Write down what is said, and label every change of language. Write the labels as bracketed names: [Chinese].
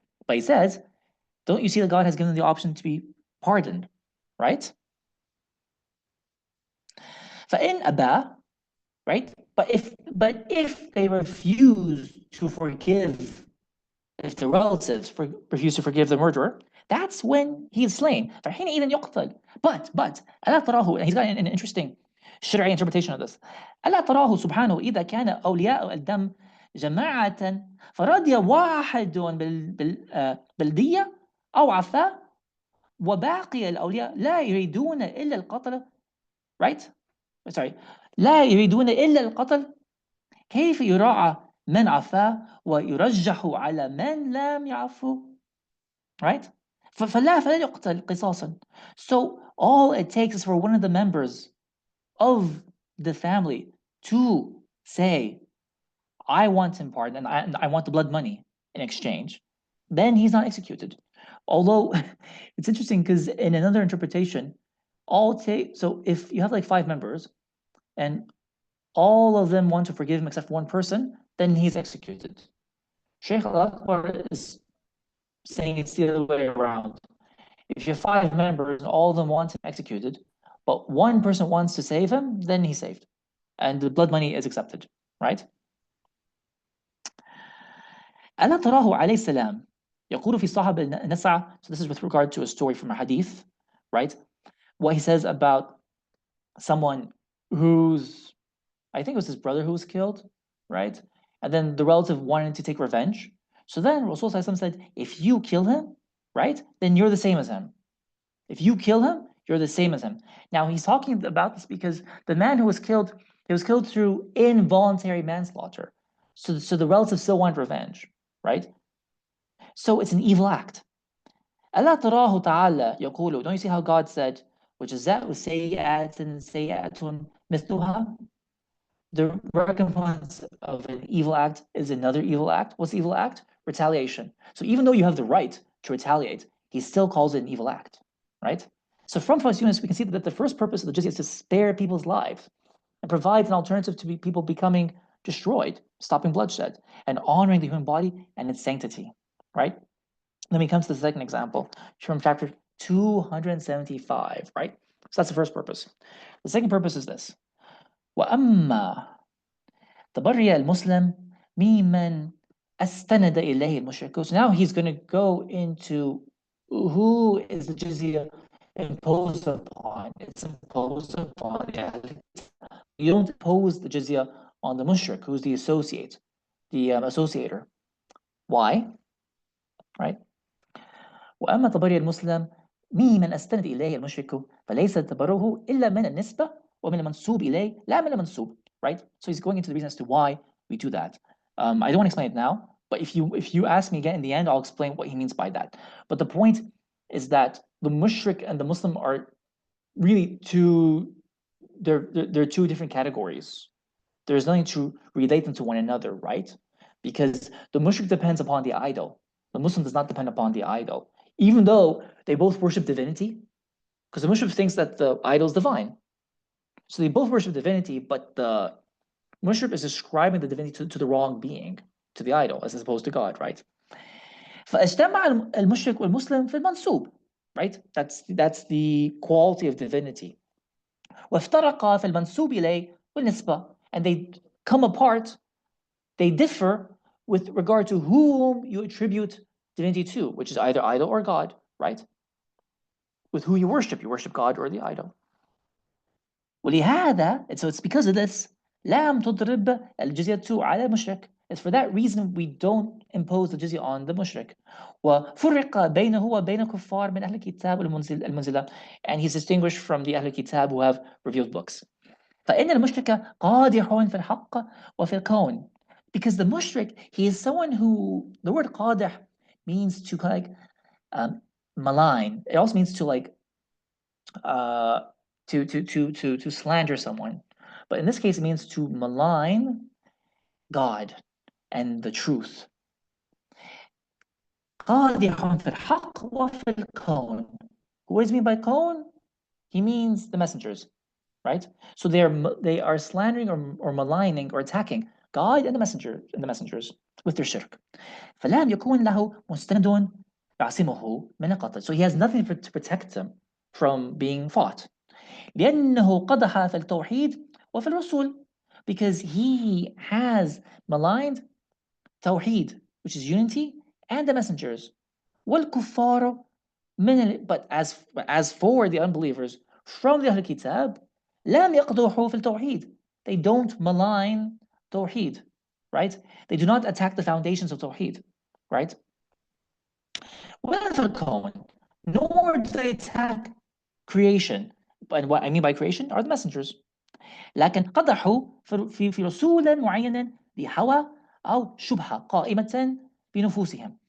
[English] But he says, don't you see that God has given the option to be pardoned, right? [Arabic] فإن أبى, [English] right? But if they refuse to forgive, if the relatives refuse to forgive the murderer, that's when he is slain. [Arabic] فحينئذ يقتل. [English] But [Arabic] ألا تراه, [English] and he's got an interesting شرعي interpretation of this. [Arabic] ألا تراه سبحانه إذا كان أولياء الدم جماعة فرضي واحد بالدية أو عفاء وباقي الأولياء لا يريدون إلا القتل, [English] right? Sorry. [Arabic] لا يريدون إلا القتل كيف يراعى من عفا ويرجح على من لم يعفو. [English] Right? [Arabic] فلا يقتل قصاصا. [English] So all it takes is for one of the members of the family to say, I want him pardoned and I want the blood money in exchange. Then he's not executed. Although it's interesting because in another interpretation, so if you have like 5 members and all of them want to forgive him except one person, then he's executed. Sheikh Al-Akbar is saying it's the other way around. If you have 5 members and all of them want him executed, but one person wants to save him, then he's saved. And the blood money is accepted, right? [Arabic] ألا تراه عليه السلام يقول في صاحب النسعة. [English] So this is with regard to a story from a hadith, right? What he says about someone who's, I think it was his brother who was killed, right? And then the relative wanted to take revenge. So then Rasul said, if you kill him, right, then you're the same as him. If you kill him, you're the same as him. Now he's talking about this because the man who was killed, he was killed through involuntary manslaughter. So the relative still wanted revenge, right? So it's an evil act. [Arabic] ألا تراه تعالى يقول, [English] don't you see how God said, [Arabic] وجزاء سيئة سيئة مثلها? [English] The recompense of an evil act is another evil act. What's the evil act? Retaliation. So even though you have the right to retaliate, he still calls it an evil act, right? So from first units, we can see that the first purpose of the jizya is to spare people's lives and provide an alternative to people becoming destroyed, stopping bloodshed, and honoring the human body and its sanctity, right? Then we come to the second example from chapter 275, right? So that's the first purpose. The second purpose is this. [Arabic] وأما تبرئ المسلم ممن استند إليه المشرك. [English] So now he's going to go into who is the jizya imposed upon. It's imposed upon you don't impose the jizya on the mushrik, who's the associate, the associator. Why? Right? [Arabic] وأما تبرئ المسلم ممن استند إليه المشرك فليس تبرؤه إلا من النسبة ومن المنسوب إليه لا من المنسوب. [English] Right? So he's going into the reason as to why we do that. I don't want to explain it now, but if you ask me again in the end, I'll explain what he means by that. But the point is that the mushrik and the Muslim are really they're two different categories. There's nothing to relate them to one another, right? Because the mushrik depends upon the idol. The Muslim does not depend upon the idol, even though they both worship divinity, because the mushrik thinks that the idol is divine. So they both worship divinity, but the mushrik is ascribing the divinity to the wrong being, to the idol, as opposed to God, right? [Arabic] فاجتمع المشرك والمسلم في المنسوب, right? [English] That's the quality of divinity. [Arabic] وافترقا في المنسوب إليه والنسبة, [English] and they come apart, they differ with regard to whom you attribute divinity to, which is either idol or God, right? With who you worship God or the idol. [Arabic] ولهذا, [English] and so it's because of this, [Arabic] لم تضرب الجزية على المشرك. [English] It's for that reason we don't impose the jizya on the mushrik. [Arabic] وفرق بينه وبين كفار من أهل الكتاب المنزلة, [English] and he's distinguished from the أهل الكتاب who have revealed books. [Arabic] فإن المشرك قادح في الحق وفي الكون. [English] Because the mushrik, he is someone who, the word qadih means to like malign. It also means to like to slander someone. But in this case, it means to malign God and the truth. [Arabic] قادح في الحق وفي الكون. [English] What does he mean by kawn? He means the messengers, right? So they are slandering or maligning or attacking God and the messengers with their shirk. [Arabic] فلم يكون له مستند يعصمه من القتل. [English] So he has nothing to protect him from being fought. [Arabic] لأنه قدح في التوحيد وفي الرسول, [English] because he has maligned tawheed, which is unity, and the messengers. [Arabic] والكفار [English] but as for the unbelievers from the Ahl Kitab, [Arabic] لم يقدحوا في التوحيد. [English] They don't malign tawheed, right? They do not attack the foundations of tawheed, right? [Arabic] ولا في الكون, [English] nor do they attack creation. And what I mean by creation are the messengers. [Arabic] لكن قدحوا في رسولا معينا لهوى أو شبهة قائمة بنفوسهم.